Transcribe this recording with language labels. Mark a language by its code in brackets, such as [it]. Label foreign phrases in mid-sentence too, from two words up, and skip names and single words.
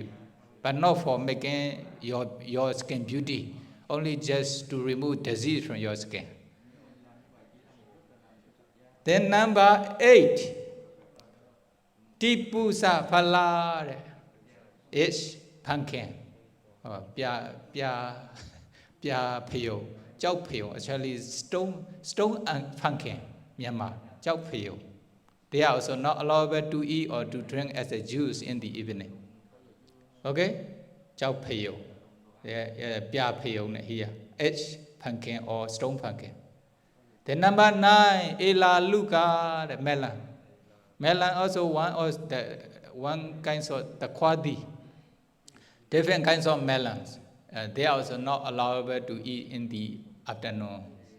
[en] But not for making your skin beauty, only just to remove disease from your skin. Then number 8, Tipusa Phala is pumpkin. [my] Pya pyo, chao pyo, [en] actually stone and pumpkin, Myanmar, [my] chao pyo. [en] They are also not allowable to eat or to drink as a juice in the evening. [my] Okay? Chao pyo. Pya pyo here. [en] H pumpkin or stone pumpkin. Then number 9, Ela Luka, the melon. Melon also one kinds of the kwadi. Different kinds of melons. They are also not allowable to eat in the afternoon.